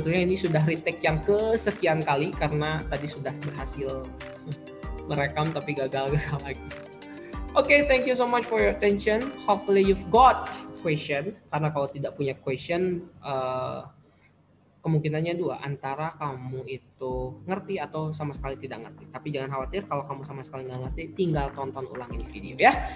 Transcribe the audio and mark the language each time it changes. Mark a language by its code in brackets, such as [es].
[id] Sebetulnya ini sudah retake yang kesekian kali karena tadi sudah berhasil merekam tapi gagal lagi. [en] Oke, thank you so much for your attention. Hopefully you've got question, [id] karena kalau tidak punya question kemungkinannya 2, antara kamu itu ngerti atau sama sekali tidak ngerti. Tapi jangan khawatir kalau kamu sama sekali nggak ngerti, tinggal tonton ulang ini video ya.